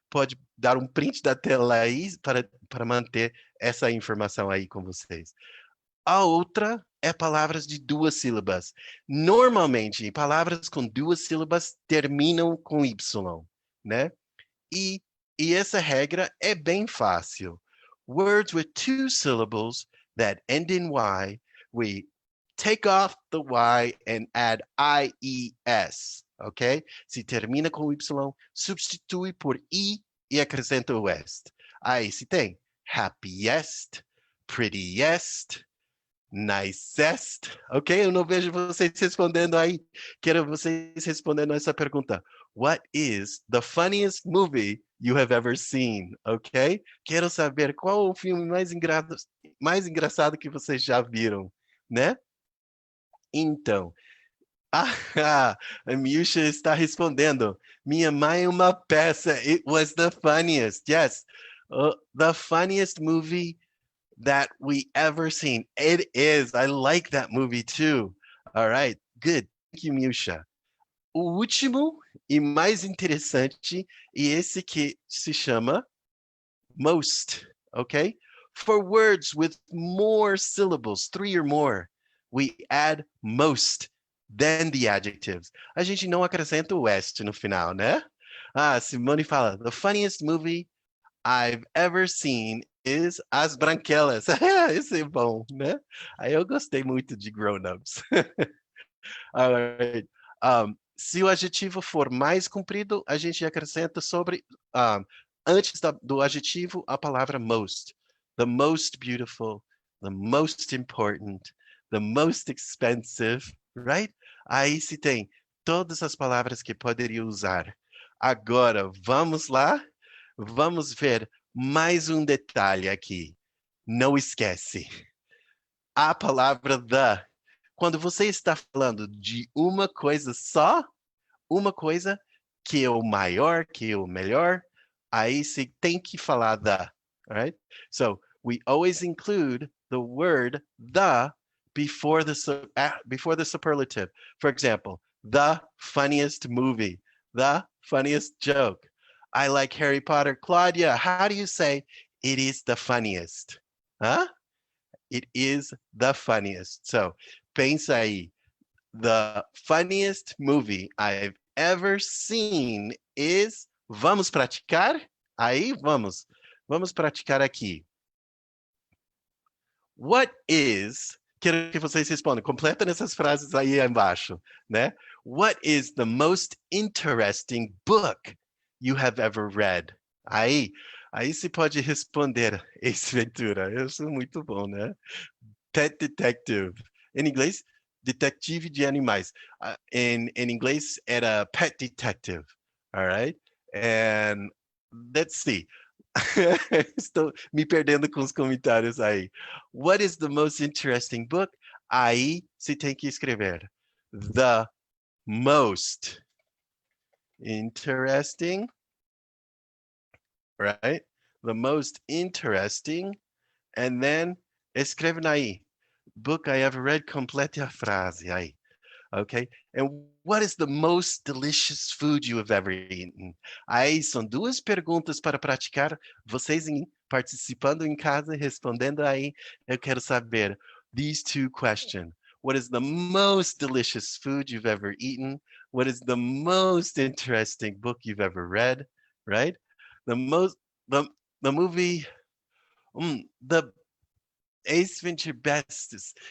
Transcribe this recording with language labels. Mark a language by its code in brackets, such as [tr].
[pt] pode dar um print da tela aí para manter essa informação aí com vocês. A outra é palavras de duas sílabas. Normalmente, palavras com duas sílabas terminam com Y, né? E, e essa regra é bem fácil. [en] Words with two syllables that end in Y, we take off the Y and add IES, ok? [pt] Se termina com Y, substitui por I e acrescenta o est. Aí se tem happiest, prettiest, nicest, ok? Eu não vejo vocês respondendo aí. Quero vocês respondendo essa pergunta. [en] What is the funniest movie you have ever seen? Ok? [pt] Quero saber qual o filme mais engraçado que vocês já viram, né? Então, a Miúcha está respondendo. [en] Minha mãe é uma peça. It was the funniest. Yes. The funniest movie that we ever seen. It is. I like that movie too. All right. Good. Thank you, Miúcha. [pt] O último e mais interessante é esse que se chama most, okay? [en] For words with more syllables, three or more, we add most, then the adjectives. [pt] A gente não acrescenta o est no final, né? Simone fala, [en] the funniest movie I've ever seen is As Branquelas. [pt] Esse é bom, né? Aí eu gostei muito de Grown Ups. All right. Se o adjetivo for mais comprido, a gente acrescenta sobre, antes do adjetivo, a palavra most. [en] The most beautiful, the most important, the most expensive, right? [pt] Aí se tem todas as palavras que poderia usar. Agora, vamos lá? Vamos ver mais um detalhe aqui. Não esquece. A palavra the. Quando você está falando de uma coisa só, uma coisa que é o maior, que é o melhor, aí você tem que falar the, right? [en] So we always include the word the before before the superlative. For example, the funniest movie, the funniest joke. I like Harry Potter. Claudia, how do you say it is the funniest? Huh? It is the funniest. So [pt] pensa aí. [en] The funniest movie I've ever seen is. [pt] Vamos praticar? Aí vamos. Vamos praticar aqui. [en] What is. [pt] Quero que vocês respondam. Completa nessas frases aí embaixo, né? [en] What is the most interesting book you have ever read? [pt] Aí se pode responder, Ace Ventura. Eu sou muito bom, né? Pet Detective. Em inglês, detetive de animais. In inglês era Pet Detective. All right? [en] And let's see. [pt] Estou me perdendo com os comentários aí. [en] What is the most interesting book? [pt] Aí se tem que escrever. [en] The most interesting, right? The most interesting. And then [pt] escreve aí. [en] Book I ever read, [pt] complete a frase aí. [en] Okay? And what is the most delicious food you have ever eaten? [pt] Aí são duas perguntas para praticar. Vocês participando em casa, respondendo aí. Eu quero saber [en] these two questions. What is the most delicious food you've ever eaten? What is the most interesting book you've ever read? Right? The movie, the Ace Venture bestest.